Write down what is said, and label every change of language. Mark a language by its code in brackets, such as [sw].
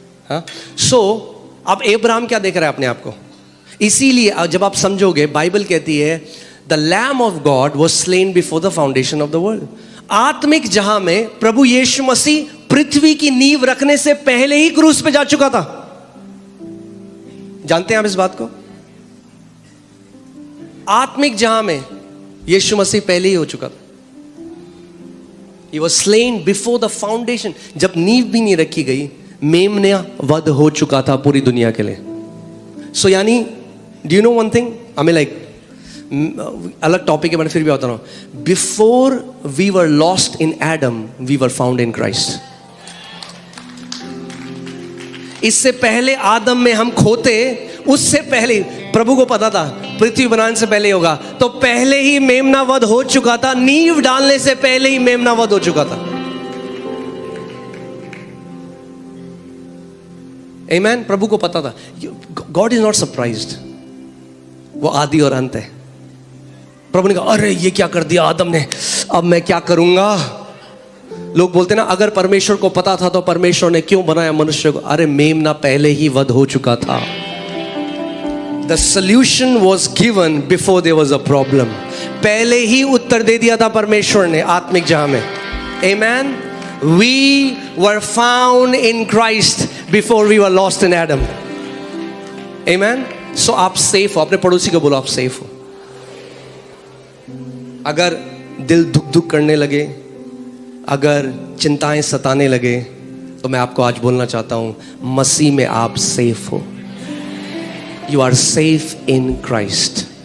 [hi] हाँ, सो अब इब्राहिम क्या देख रहा है अपने आप को। इसीलिए जब आप समझोगे, बाइबल कहती है [en] The lamb of God was slain before the foundation of the world. [hi] आत्मिक जहां में प्रभु यीशु मसीह पृथ्वी की नींव रखने से पहले ही क्रूस पे जा चुका था। जानते हैं आप इस बात को? आत्मिक जहां में यीशु मसीह पहले ही हो चुका था। [en] He was slain before the foundation। [hi] जब नींव भी नहीं रखी गई, मेमना वध हो चुका था पूरी दुनिया के लिए। सो यानी [en] do you know one thing, [hi] हमें लाइक अलग टॉपिक है, मैं फिर भी बता रहा हूं। [en] Before we were lost in Adam, we were found in Christ. [hi] इससे पहले आदम में हम खोते, उससे पहले प्रभु को पता था पृथ्वी बनाने से पहले होगा, तो पहले ही मेमना वध हो चुका था। नींव डालने से पहले ही मेमना वध हो चुका था। आमेन। प्रभु को पता था। [en] God is not surprised, [hi] वो आदि और अंत है। प्रभु ने कहा अरे ये क्या कर दिया आदम ने, अब मैं क्या करूंगा। लोग बोलते ना, अगर परमेश्वर को पता था तो परमेश्वर ने क्यों बनाया मनुष्य को। अरे मेमना पहले ही वध हो चुका था। [en] The solution was given before there was a problem। [hi] पहले ही उत्तर दे दिया था परमेश्वर ने आत्मिक जहां में। [en] Amen। We were found in Christ before we were lost in Adam। [hi] Amen। So आप सेफ हो। अपने पड़ोसी को बोलो आप सेफ हो। अगर दिल धुक धुक करने लगे, अगर चिंताएं सताने लगे, तो मैं आपको आज बोलना चाहता हूं, मसीह में आप सेफ हो। [en] You are safe in Christ।